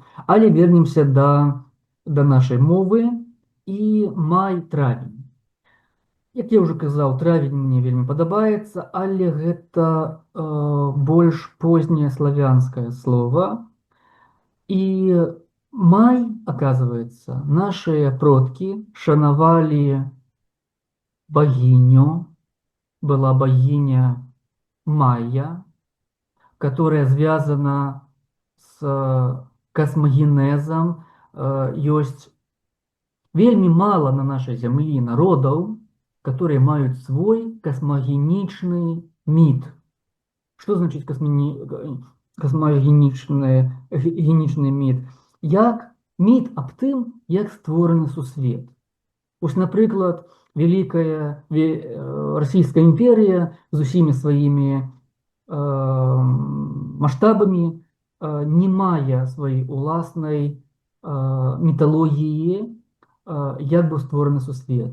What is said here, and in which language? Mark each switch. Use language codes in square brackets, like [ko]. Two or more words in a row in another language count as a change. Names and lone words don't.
[be] Але вернемся да нашай мовы і май-травень. Як я ўжо казаў, травень мне вельмі падабаецца, але гэта больш познее славянскае слово. І май, [ru] оказывается, наши продки шановали богиню, была богиня Майя, которая связана с космогенезом. Есть вельмі мало на нашей земле народов, которые имеют свой космогеничный мит. Что значит космогеничный мит? [be] Як міт аб тым, як створаны сусвет. Ось, напрыклад, вялікая Расійская імперія з усімі сваімі маштабамі не мае сваёй уласнай міталогіі, як быў створаны сусвет.